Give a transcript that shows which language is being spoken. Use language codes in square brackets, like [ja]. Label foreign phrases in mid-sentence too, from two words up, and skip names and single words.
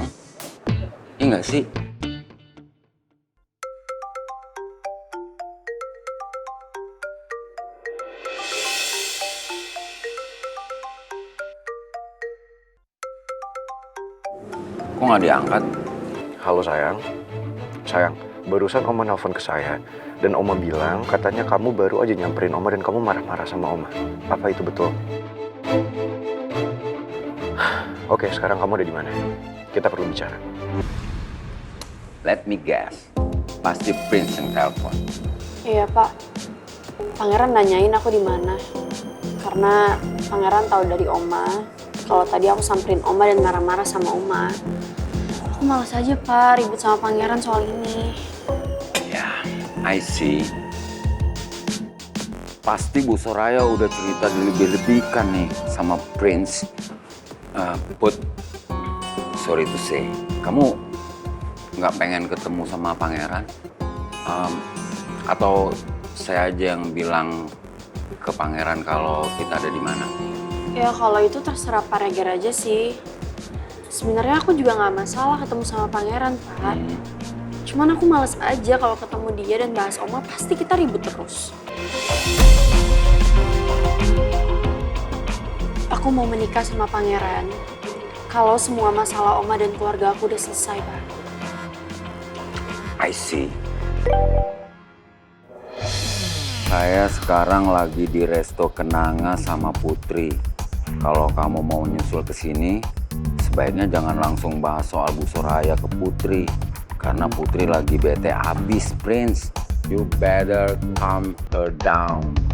[id] Iya nggak sih? Kok nggak diangkat? Halo sayang. Sayang, barusan Oma nelpon ke saya. Dan Oma bilang katanya kamu baru aja nyamperin Oma dan kamu marah-marah sama Oma. Apa itu betul? Oke, sekarang kamu ada di mana? Kita perlu bicara. [en] Let me guess. [id] Pasti Prince yang telepon. Iya, Pak. Pangeran nanyain aku di mana. Karena Pangeran tahu dari Oma kalau tadi aku samperin Oma dan marah-marah sama Oma. Aku malas aja, Pak, ribut sama Pangeran soal ini. Ya, [en] I see. [id] Pasti Bu Soraya udah cerita lebih-lebihkan nih sama Prince. [en] Put, sorry to say, [id] kamu nggak pengen ketemu sama Pangeran? Atau saya aja yang bilang ke Pangeran kalau kita ada di mana? Ya, kalau itu terserah Pak Regar aja sih. Sebenarnya aku juga nggak masalah ketemu sama Pangeran, Pak. Cuman aku males aja kalau ketemu dia dan bahas Oma, pasti kita ribut terus. Aku mau menikah sama Pangeran kalau semua masalah Oma dan keluarga aku udah selesai, Pak. [en] I see. [id] Saya sekarang lagi di Resto Kenanga sama Putri. Kalau kamu mau nyusul ke sini, sebaiknya jangan langsung bahas soal Bu Soraya ke Putri. Karena Putri lagi bete abis, Prince. [en] You better calm her down.